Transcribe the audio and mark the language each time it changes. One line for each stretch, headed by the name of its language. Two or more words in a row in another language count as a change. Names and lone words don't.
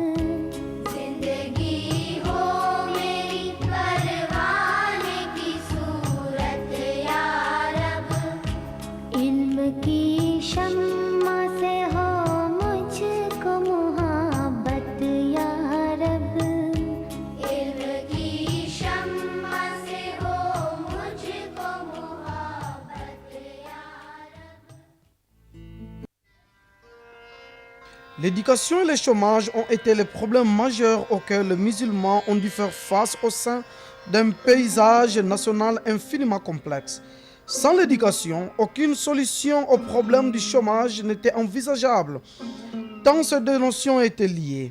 Urdu: زندگی ہو میری پروان کی صورت یا رب، علم کی شمع سے ہو مجھکو محبت یا رب، علم کی شمع سے ہو مجھکو محبت یا رب.
French: L'éducation et le chômage ont été les problèmes majeurs auxquels les musulmans ont dû faire face au sein d'un paysage national infiniment complexe. Sans l'éducation, aucune solution au problème du chômage n'était envisageable, tant ces deux notions étaient liées.